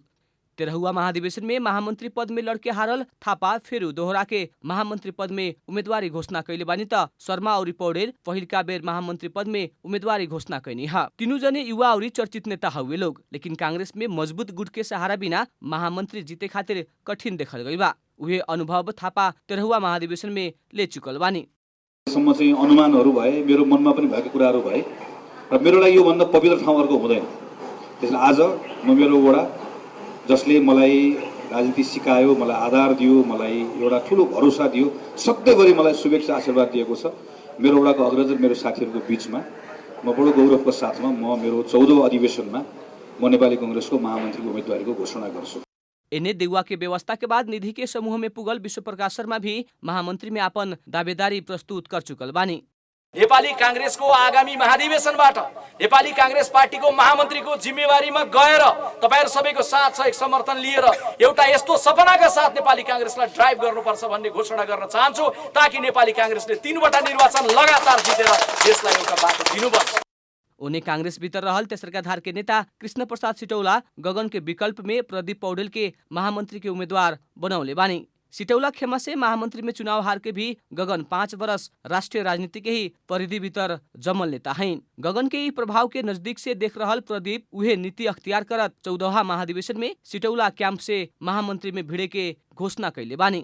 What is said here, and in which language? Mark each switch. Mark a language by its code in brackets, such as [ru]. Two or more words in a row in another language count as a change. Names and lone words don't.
[bho] 13वां महाधिवेशन में महामंत्री पद में लड़के हारल थापा फेरू दोहरा के महामंत्री पद में उम्मीदवारी घोषणा कैले बानी त शर्मा और पौडेल पहिलका बेर महामंत्री पद में उम्मीदवारी घोषणा कैनी हा। तीनों जने युवा और चर्चित नेता हुए लोग। लेकिन कांग्रेस में मजबूत गुट के सहारा बिना महामंत्री जीते खातिर कठिन देखल गई बा। उहे अनुभव थापा 13वां महाधिवेशन में ले चुकल बानी। [ne] सम्म चाहिँ अनुमानहरू भए, मेरो मनमा पनि भएका कुराहरू भए र मेरो लागि यो भन्दा पवित्र ठाउँ अर्को हुँदैन। त्यसैले आज म मेरो वडा जसले मलाई राजनीति सिकायो, मलाई आधार दियो, मलाई एउटा ठुलो भरोसा दियो, सधैँभरि मलाई शुभेच्छा आशीर्वाद दिएको छ, मेरो वडाको अग्रज र मेरो साथीहरूको बीचमा म बडो गौरवको साथमा म मेरो 14औं अधिवेशनमा म नेपाली कांग्रेसको महामन्त्रीको उम्मेदवारीको घोषणा गर्छु। [bho] एने देउवा के व्यवस्था के बाद निधि के समूह में पुगल विश्व प्रकाश शर्मा भी महामंत्री में अपन दावेदारी प्रस्तुत कर चुकल बानी। [ne] नेपाली कांग्रेसको आगामी महाधिवेशनबाट नेपाली कांग्रेस पार्टीको महामन्त्रीको जिम्मेवारीमा गएर तपाईहरु सबैको साथ सहयोग समर्थन लिएर एउटा यस्तो सपनाका साथ नेपाली कांग्रेसलाई ड्राइभ गर्नुपर्छ भन्ने घोषणा गर्न चाहन्छु, ताकि नेपाली कांग्रेसले 3वटा निर्वाचन लगातार जितेर देशलाई एउटा बाटो दिनुपर्छ। [bho] उन्हें कांग्रेस भीतर रहल तेसरका धार के नेता कृष्ण प्रसाद सिटौला गगन के विकल्प में प्रदीप पौडेल के महामंत्री के उम्मीदवार बनौले बानी। सिटौला खेमा से महामंत्री में चुनाव हार के भी गगन 5 वर्ष राष्ट्रीय राजनीति के ही परिधि भीतर जमल नेता हैं। गगन के ही प्रभाव के नजदीक से देख रहल प्रदीप उहे नीति अख्तियार करत 14वां महाधिवेशन में सिटौला कैंप से महामंत्री में भिड़े के घोषणा कैले बानी।